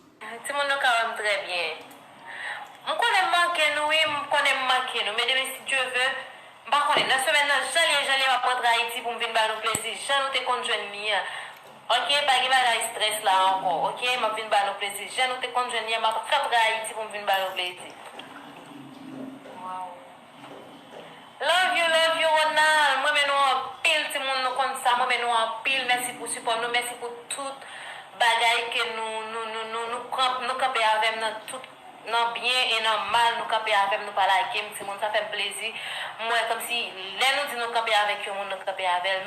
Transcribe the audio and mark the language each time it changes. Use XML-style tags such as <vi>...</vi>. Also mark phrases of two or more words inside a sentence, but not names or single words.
<ht>Ti moun nou ka wè m trè byen. M konnen manke nou, wi, m konnen manke nou. Men demen, si Dye vle, m pa konnen. Nan semèn nan, jan liye, jan liye, m ap rantre Ayiti pou m vin ba nou plezi. Jan nou te konn jwenn ni, an. Ok, pa gen bagay stres la ankò. Ok, m ap vin ba nou plezi. Jan nou te konn jwenn ni, an, m ap rantre Ayiti pou m vin ba nou plezi. Wow.</ht> <en>Love you, love you, Ronald.</en> <ht>Mwen men nou an pil, ti moun nou konn sa. Mwen men nou an pil. Mèsi pou sipò nou. Mèsi pou tout bagay ke nou, nou, nou, nou, nou kranp-, nou kanpe avèm nan tout, nan byen e nan mal, nou kanpe avèm, nou pa lage m, ti moun, sa fè m plezi. Mwen, kòm si, lè nou di nou kanpe avèk yo moun, nou kanpe avèk.</ht>